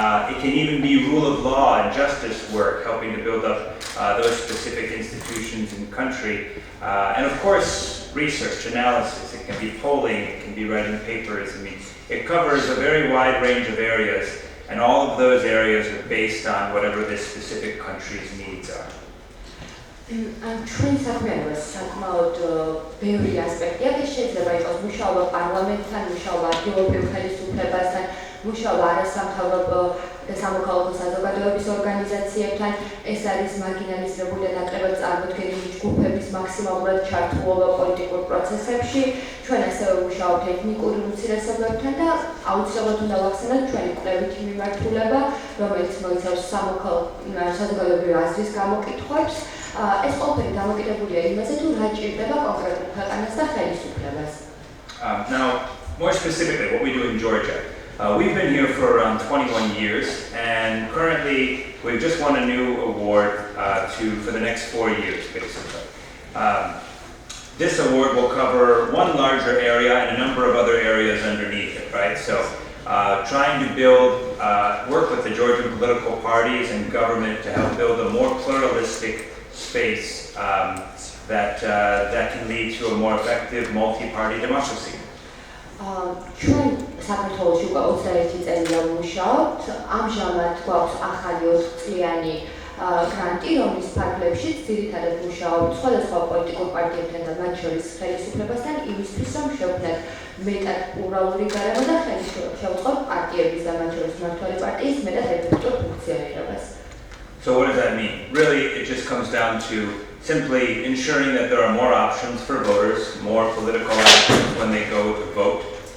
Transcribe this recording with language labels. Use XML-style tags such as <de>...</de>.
<en>It can even be rule of law and justice work, helping to build up those specific institutions in the country. And of course, research, analysis. It can be polling, it can be writing papers. I mean, it covers a very wide range of areas, and all of those areas are based on whatever this specific country's needs are.</en> <ka>ჩვენ საქმიანობას საკმაოდ ბევრი ასპექტია, ეს შეიძლება იყოს მუშაობა პარლამენტთან, მუშაობა ადგილობრივ ხელისუფლებასთან, მუშაობა არასამთავრობო და სამოქალაქო საზოგადოების ორგანიზაციებთან, ეს არის მარგინალიზებული და ნაკლებად წარმოდგენილი ჯგუფების მაქსიმალურად ჩართულობა პოლიტიკურ პროცესებში, ჩვენ ასევე მუშაობთ ეთნიკური უმცირესობლებთან და აუცილებლად უნდა ვახსენოთ ჩვენი კვლევითი მიმართულება, რომელიც მოიცავს საზოგადოებრივი აზრის გამოკითხვებს. ეს ყველაფერი დამოკიდებულია იმაზე, თუ რა ჭირდება კონკრეტულ ქვეყანას და ხელისუფლებას.</ka> <en>Now, more specifically, what we do in Georgia. We've been here for around 21 years, and currently we've just won a new award for the next 4 years, basically. This award will cover one larger area and a number of other areas underneath it, right? So, trying to work with the Georgian political parties and government to help build a more pluralistic space that can lead to a more effective multi-party democracy.</en> <ka>ჩვენ საქართველოში უკვე 21 წელია ვმუშაობთ. ამჟამად გვაქვს ახალი 4 წლიანი გრანტი, რომლის ფარგლებშიც ძირითადად მუშაობთ სხვადასხვა პოლიტიკურ პარტიებთან და მათ შორის ხელისუფლებასთან იმისთვის, რომ შევქმნათ მეტად პლურალური გარემო და შევწყოთ პარტიების და მათ შორის მმართველი პარტიის მეტად ეფექტურ ფუნქციონირებას.</ka> <en>So what does that mean? Really, it just comes down to simply ensuring that there are more options for voters, more political options when they go to vote.</en>